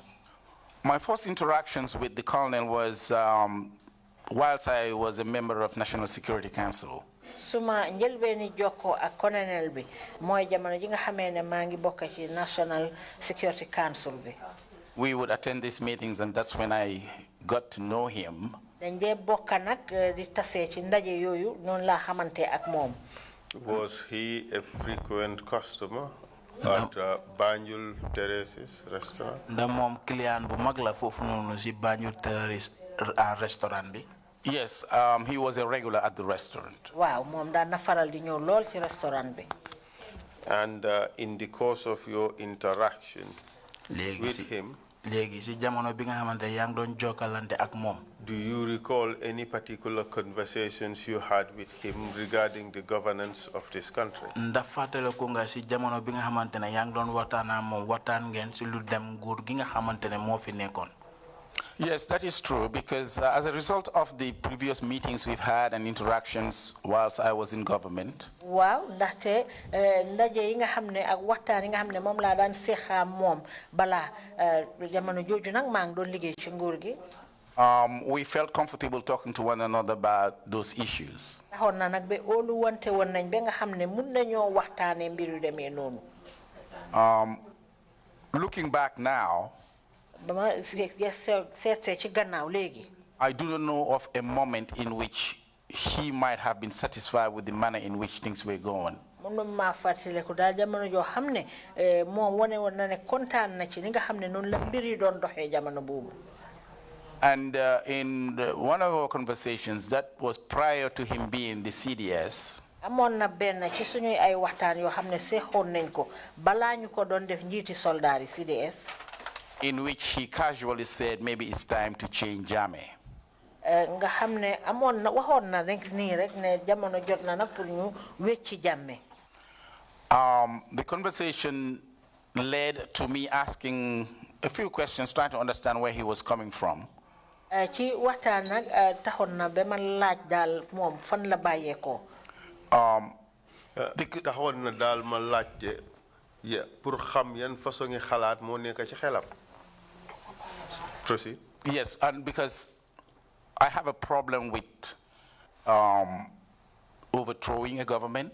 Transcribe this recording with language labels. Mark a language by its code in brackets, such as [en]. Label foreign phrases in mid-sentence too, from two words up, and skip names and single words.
[en] My first interactions with the colonel was whilst I was a member of National Security Council. [wo] suma njëlbeeni jokko ak colonel bi mooy jamono ji nga xamee ne maa ngi bokk ci National Security Council bi. [en] We would attend these meetings, and that's when I got to know him. [wo] dañ dee bokk nag di tasee ci ndaje yooyu noonu laa xamante ak moom. [en] Was he a frequent customer at Banjul Terrace's restaurant? [wo] ndax moom client bu mag la foofu noonu si Banjul Terrace restaurant bi. [en] Yes, he was a regular at the restaurant. [wo] waaw moom daan na faral di ñëw lool ci restaurant bi. [en] And in the course of your interaction with him, [wo] léegi si jamono bi nga xamante yaa ngi doon jokkalante ak moom. [en] do you recall any particular conversations you had with him regarding the governance of this country? [wo] ndax fàttaliku nga si jamono bi nga xamante ne yaa ngi doon waxtaan ak moom waxtaan ngeen si lu dem nguur gi nga xamante ne moo fi nekkoon. [en] Yes, that is true, because as a result of the previous meetings we've had and interactions whilst I was in government, [wo] waaw ndaxte ndaje yi nga xam ne ak waxtaan yi nga xam ne moom laa daan seexaa moom balaa jamono jooju nag maa ngi doon liggéey ci nguur gi. [en] we felt comfortable talking to one another about those issues. [wo] taxoon na nag ba óolu wante woon nañ ba nga xam ne mun nañoo waxtaanee mbir yu demee noonu. [en] Looking back now, [wo] ba ma seetee ci gannaaw léegi. [en] I do not know of a moment in which he might have been satisfied with the manner in which things were going. [wo] mun maa fàttaliku daal jamono joo xam ne moom wane woon na ne kontaan na ci li nga xam ne noonu la mbir yi doon doxee jamono boobu. [en] And in one of our conversations, that was prior to him being the CDS. [wo] amoon na benn ci suñuy ay waxtaan yoo xam ne seexoon nañ ko balaa ñu ko doon def njiiti soldaar yi CDS. [en] In which he casually said, maybe it's time to change Jammeh. [wo] nga xam ne amoon na waxoon na rek nii rek ne jamono jot na nag pour ñu wecci Jammeh. [en] The conversation led to me asking a few questions, trying to understand where he was coming from. [wo] ci waxtaan nag taxoon na ba ma laaj daal moom fan la bàyyeekoo. taxoon na daal ma laajte pour xam yan façon ngi xalaat moo nekk ci xelam. [en] Proceed. Yes, and because I have a problem with overthrowing a government.